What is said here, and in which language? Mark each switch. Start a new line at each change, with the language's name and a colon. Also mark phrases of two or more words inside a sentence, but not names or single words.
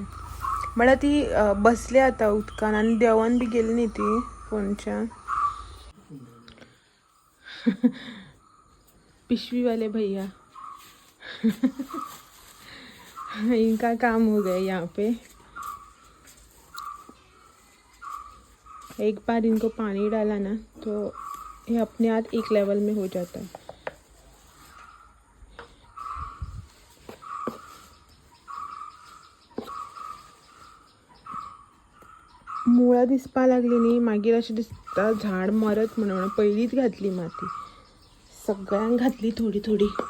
Konkani: मला ती बसले आता उदकान आणि देवान बी गेली न्ही ती कोणच्या.
Hindi: पिशवी वाले भैया इनका काम हो गया यहाँ पे. एक बार इनको पानी डाला ना तो ये अपने आप एक लेवल में हो जाता है.
Konkani: मुळा दिसपा लागली न्ही मागीर अशें दिसता झाड मरत म्हणून. पयलीच घातली माती, सगळ्यांक घातली थोडी थोडी.